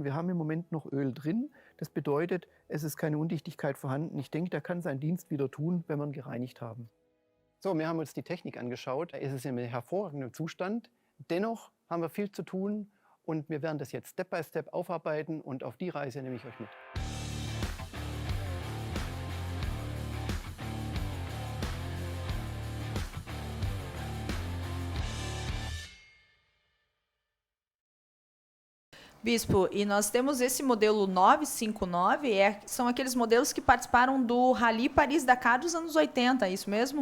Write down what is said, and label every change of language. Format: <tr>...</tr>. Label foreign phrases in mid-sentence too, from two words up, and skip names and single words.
<de>Wir haben im Moment noch Öl drin. Das bedeutet, es ist keine Undichtigkeit vorhanden. Ich denke, der kann seinen Dienst wieder tun, wenn wir ihn gereinigt haben. So, wir haben uns die Technik angeschaut. Es ist in einem hervorragenden Zustand. Dennoch haben wir viel zu tun und wir werden das jetzt</de> <en>Step by Step</en> <de>aufarbeiten und auf die Reise nehme ich euch mit.</de> <pt>Bispo, e nós temos esse modelo 959, são aqueles modelos que participaram do Rally Paris-Dakar dos anos 80, é isso mesmo?</pt>